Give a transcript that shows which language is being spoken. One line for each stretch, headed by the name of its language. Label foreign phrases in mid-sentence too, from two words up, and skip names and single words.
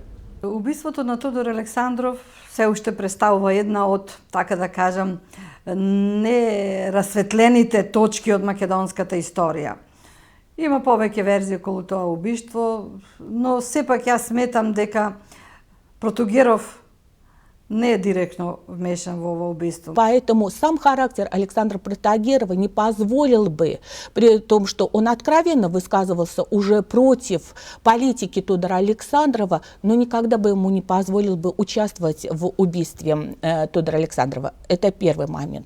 Macedonian: Убиството на Тодор Александров се уште представува една од, така да кажам, нерасветлените точки од македонската историја. Има повеќе верзии околу тоа убиство, но сепак јас сметам дека Протогеров не е директно вмешан во ово убийство.
Russian: Поэтому сам характер Александра Протогерова не позволил бы, при том, что он откровенно высказывался уже против политики Тодора Александрова, но никогда бы ему не позволил бы участвовать в убийстве Тодора Александрова. Это первый момент.